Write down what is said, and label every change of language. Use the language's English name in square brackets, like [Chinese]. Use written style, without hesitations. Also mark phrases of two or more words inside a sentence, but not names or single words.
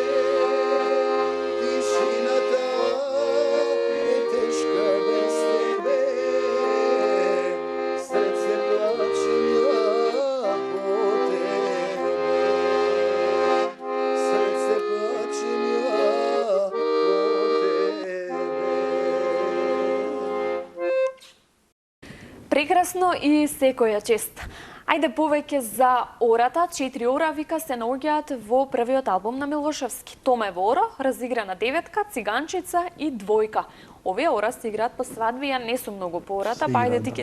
[Macedonian] Tišina ta je teška bez tebe, srce plače mila po tebe. Srce plače mila po tebe. Прекрасно и секоја чест. Ајде повеќе за ората. 4 ора, вика, се наоѓаат во првиот албум на Милошевски. Томе во оро, разиграна деветка, циганчица и двојка. Овие ора се играат по свадби, ја не сум многу по ората, па ајде ти ќе ни